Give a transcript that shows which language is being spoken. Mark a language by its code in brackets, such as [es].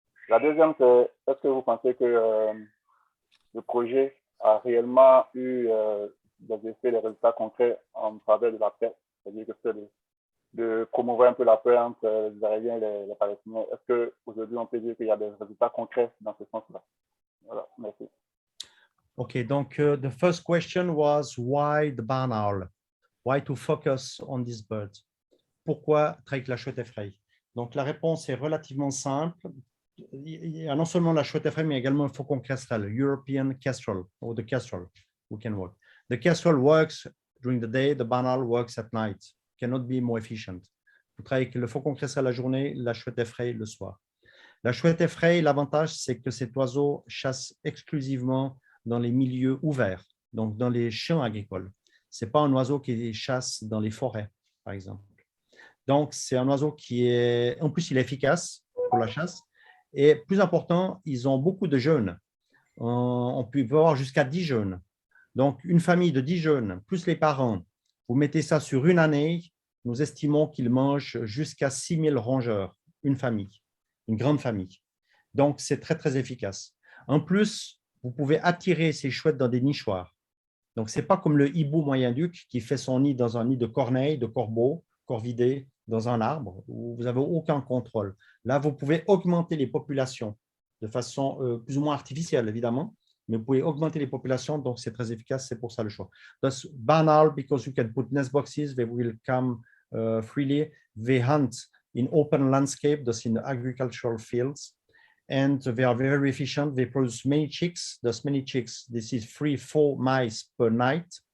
[fr] La deuxième, c'est est-ce que vous pensez que le projet a réellement eu des effets, des résultats concrets en travers de la paix, c'est-à-dire que c'est de promouvoir un peu la paix entre les Israéliens et les Palestiniens. Est-ce qu'aujourd'hui, on peut dire qu'il y a des résultats concrets dans ce sens-là? Voilà, merci. [en] Okay, [fr] donc [en] the first question was why the barn owl? Why to focus on this bird? [fr] Pourquoi traiter la chouette effraie? Donc la réponse est relativement simple. Il y a non seulement la chouette effraie, mais également le faucon kestrel, [en] European kestrel, or the kestrel, who can work. The kestrel works during the day, the barn owl works at night. Cannot be more efficient. [fr] Vous travaillez avec le faucon kestrel la journée, la chouette effraie le soir. La chouette effraie, l'avantage, c'est que cet oiseau chasse exclusivement dans les milieux ouverts, donc dans les champs agricoles. Ce n'est pas un oiseau qui chasse dans les forêts, par exemple. Donc, c'est un oiseau qui est, en plus, il est efficace pour la chasse. Et plus important, ils ont beaucoup de jeunes. On peut avoir jusqu'à 10 jeunes. Donc, une famille de 10 jeunes, plus les parents, vous mettez ça sur une année, nous estimons qu'ils mangent jusqu'à 6 000 rongeurs, une famille, une grande famille. Donc, c'est très, très efficace. En plus, vous pouvez attirer ces chouettes dans des nichoirs. Donc, ce n'est pas comme le hibou moyen-duc qui fait son nid dans un nid de corneilles, de corbeaux, corvidés, dans un arbre, où vous n'avez aucun contrôle. Là, vous pouvez augmenter les populations de façon plus ou moins artificielle, évidemment, mais vous pouvez augmenter les populations, donc c'est très efficace, c'est pour ça le choix. [en] That's barn owl, because you can put nest boxes, they will come freely. They hunt in open landscape, thus in agricultural fields. and they are very efficient. They produce many chicks. Those many chicks, this is 3-4 mice per night.